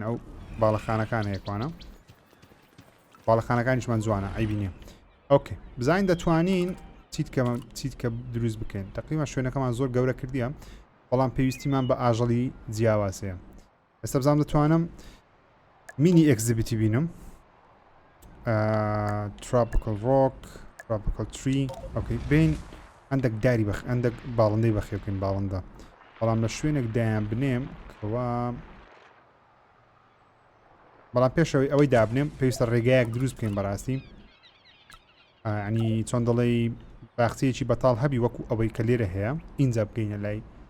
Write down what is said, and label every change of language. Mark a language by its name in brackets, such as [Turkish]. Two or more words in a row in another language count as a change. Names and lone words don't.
[Central Kurdish] ئەو باڵەخانەکانە یەکوانە باڵەخانەکانیشمان جوانە ئەیبی نییە ئۆکێ بزانین دەتوانین چیت کە دروست بکەین تقریبا شوێنەکەمان زۆر گەورە کردیە بەڵام پێویستیمان بە ئاژەڵی جیاوازەیە ئێستا بزانم دەتوانم [English] mini exhibit [Central Kurdish] بینم [English] tropical rock tropical tree [Central Kurdish] ئۆکەی بین هەندێک داری هەندێک باڵندەی بەخێ بکەین باڵندە بەڵام لە شوێنێک دایان بنێم کەوا بەڵام پێشەوەی ئەوەی دابنێم پێویستە ڕێگایەک دروست بکەین بەڕاستی ینی چۆن دەڵێ باخچەیەکی بەتاڵ هەبی وەکو ئەوەی کە لێرە هەیە ئینجا بکەینە لای